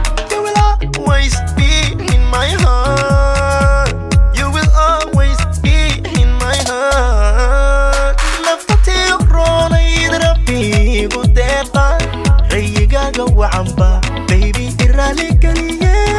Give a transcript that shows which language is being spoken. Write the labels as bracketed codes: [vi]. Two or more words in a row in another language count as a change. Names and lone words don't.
[en] You will always be in my heart. You will always be in my heart. [so] Nafta tii roonay Rabbi igu deeqa. Rayigaaga wacanba. Baby, i raali geliye.